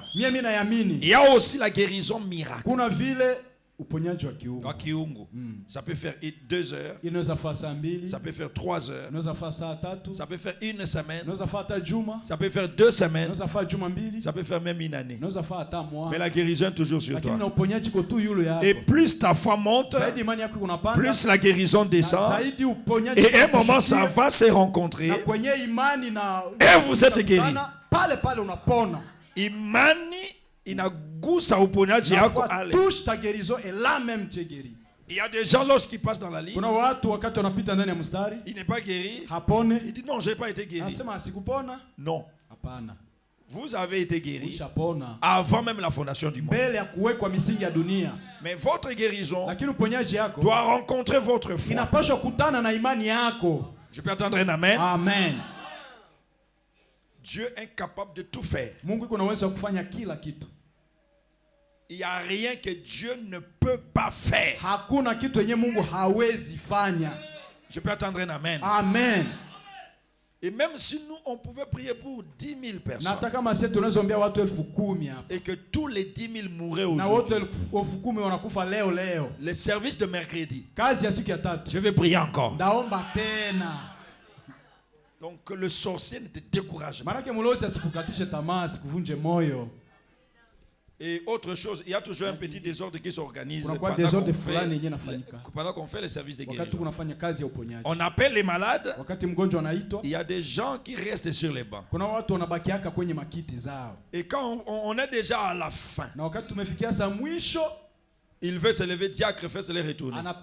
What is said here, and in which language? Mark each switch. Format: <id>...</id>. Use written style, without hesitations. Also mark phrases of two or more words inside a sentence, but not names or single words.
<fr>Il y a aussi la guérison miracle. Ça peut faire 2 heures, ça peut faire 3 heures, ça peut faire 1 semaine, ça peut faire 2 semaines, ça peut faire même 1 année. Mais la guérison est toujours sur toi. Et plus ta foi monte, plus la guérison descend. Et à un moment ça va se rencontrer. Et vous êtes guéri.</fr> <sw>Imani inagusa uponyaji yako ale.</sw> <fr>Il y a des gens lorsqu'ils passent dans la ligne,</fr> <sw>Kuna watu wakati wanapita ndani ya mstari,</sw> <fr>il n'est pas guéri.</fr> <sw>hapone.</sw> <fr>Il dit non, je n'ai pas été guéri.</fr> <sw>Anasema asikupona.</sw> <fr>Non.</fr> <sw>Hapana.</sw> <fr>Vous avez été guéri</fr> <sw>Ushapona.</sw> <fr>avant même la fondation du monde.</fr> <sw>Mbele ya kuwekwa misingi ya dunia.</sw> <fr>Mais votre guérison</fr> <sw>Lakini uponyaji yako</sw> <fr>doit rencontrer votre foi.</fr> <sw>inapaswa kutana na imani yako.</sw> <fr>Je peux attendre un amen. Amen. Dieu est capable de tout faire.</fr> <sw>Mungu yuko na uwezo wa kufanya kila kitu.</sw> <fr>Il n'y a rien que Dieu ne peut pas faire.</fr> <sw>Hakuna kitu yenye Mungu hawezi fanya.</sw> <fr>Je peux attendre un amen. Amen. Et même si nous, on pouvait prier pour 10 000 personnes.</fr> <sw>Na hata kama sisi tunaweza ombea watu 10,000 hapa.</sw> <fr>Et que tous les 10 000 mouraient</fr> <sw>Na wote</sw> <fr>aujourd'hui.</fr> <sw>10,000 wanakufa leo.</sw> <fr>Le service de mercredi.</fr> <sw>Kazi ya siku ya tatu.</sw> <fr>Je vais prier encore.</fr> <sw>Ndaomba tena.</sw> <fr>Donc que le sorcier ne te décourage pas.</fr> <sw>Maana mulozi asikukatishe tamaa, asikuvunje moyo.</sw> <fr>Et autre chose, il y a toujours un petit désordre qui s'organise pendant qu'on fait le service de guérison. On appelle les malades. Il y a des gens qui restent sur les bancs. Et quand on est déjà à la fin, il veut se lever, diacre fait se les retourner.</fr>